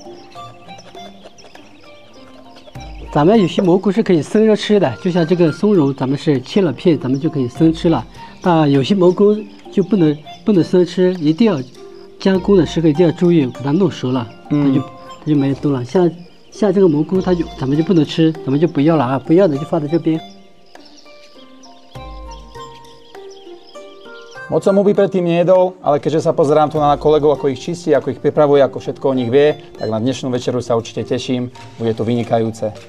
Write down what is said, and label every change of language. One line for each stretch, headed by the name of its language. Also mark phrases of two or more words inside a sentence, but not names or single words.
Chinese: 咱们有些蘑菇是可以生着吃的，就像这个松茸，咱们是切了片，咱们就可以生吃了。但有些蘑菇就不能生吃，一定要 加工的时候一定要注意，给它弄熟了，它就没有动了。像这个蘑菇，咱们就不能吃，咱们就不要了啊！不要的就放在这边。
Slovak: Moc som huby predtým nejedol, ale keďže sa pozerám tu na kolegov, ako ich čistí, ako ich pripravuje, ako všetko o nich vie, tak na dnešnú večeru sa určite teším. Bude to vynikajúce.